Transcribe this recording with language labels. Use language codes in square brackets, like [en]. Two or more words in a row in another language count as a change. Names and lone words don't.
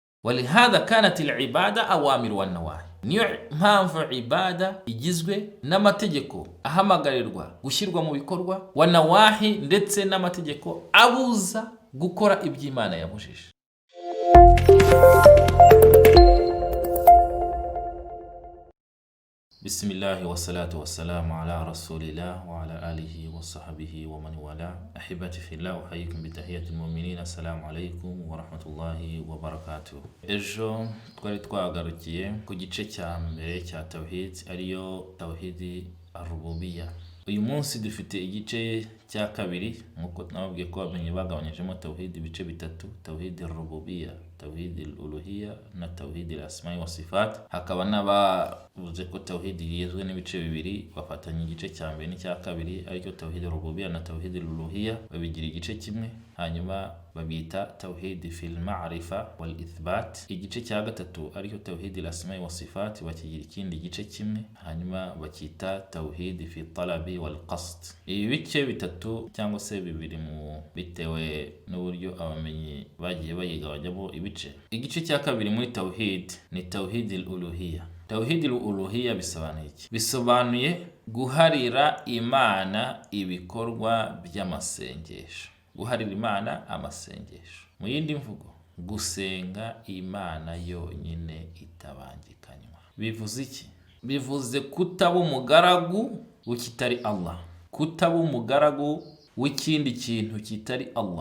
[ar] ولهذا كانت العبادة أوامر والنواهي. [rw] niyo mpamvu ibada igizwe n'amategeko ahamagarirwa gushyirwa mu bikorwa, wanawahi ndetse n'amategeko abuza gukora iby'Imana yabujije. [ar] بسم الله والصلاة والسلام على رسول الله وعلى آله وصحبه ومن والاه. أحبتي في الله، أحييكم بتحية المؤمنين. السلام عليكم ورحمة الله وبركاته. [rw] ejo twari twagarukiye ku gice cya mbere cya tawhid, ariyo [ar] توحيد الربوبية. [rw] uyu munsi dufite igice cya kabiri, nkuko nababwiye ko bamenye bagabanyijemo tawhid ibice bitatu: [ar] توحيد الربوبية, توحيد الألوهية na توحيد الأسماء والصفات. [rw] hakaba n'abavuze ko tawhid yizwe n'ibice bibiri, bafatanya igice cya mbere n'icya kabiri, ariko [ar] توحيد الربوبية [rw] na [ar] توحيد الألوهية [rw] babigira igice kimwe, hanyuma babita [ar] توحيد في المعرفة والإثبات. [rw] igice cya gatatu ariko [ar] توحيد الأسماء والصفات [rw] bakigira ikindi gice kimwe, hanyuma bakita [ar] توحيد في الطلب والقصد. [rw] ibi bice bitatu cyangwa se bibiri mu bitewe n'uburyo abamenyi bagiye bayigabanyamo ibice. igice cya kabiri muri tawhid ni [ar] توحيد الألوهية. توحيد الألوهية [rw] bisobanuye iki? bisobanuye guharira Imana ibikorwa by'amasengesho. guharira Imana amasengesho, mu yindi mvugo gusenga Imana yonyine itabangikanywa. bivuze iki? bivuze kutaba umugaragu w'ikitari Allah, kutaba umugaragu w'ikindi kintu kitari Allah.